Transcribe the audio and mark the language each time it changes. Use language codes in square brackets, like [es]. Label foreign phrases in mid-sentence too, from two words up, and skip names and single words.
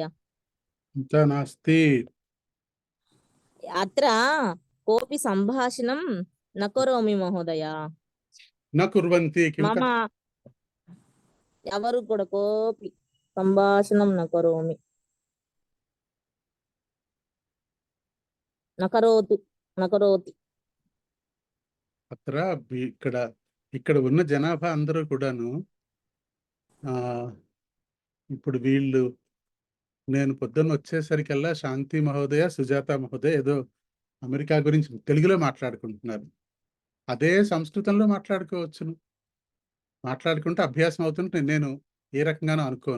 [sa] चिन्ता नास्ति। अत्र कोऽपि सम्भाषणं न करोमि महोदय। न कुर्वन्ति मम [te] ఎవరు కూడా [sa] कोऽपि सम्भाषणं न करोमि। न करोति। [te] అత్ర ఇక్కడ ఉన్న జనాభా అందరూ కూడాను ఇప్పుడు వీళ్ళు నేను పొద్దున్న వచ్చేసరికల్లా శాంతి మహోదయ, సుజాత మహోదయ ఏదో అమెరికా గురించి తెలుగులో మాట్లాడుకుంటున్నారు. అదే సంస్కృతంలో మాట్లాడుకోవచ్చును, మాట్లాడుకుంటే అభ్యాసం అవుతుంటే నేను ఏ రకంగానో అనుకోను.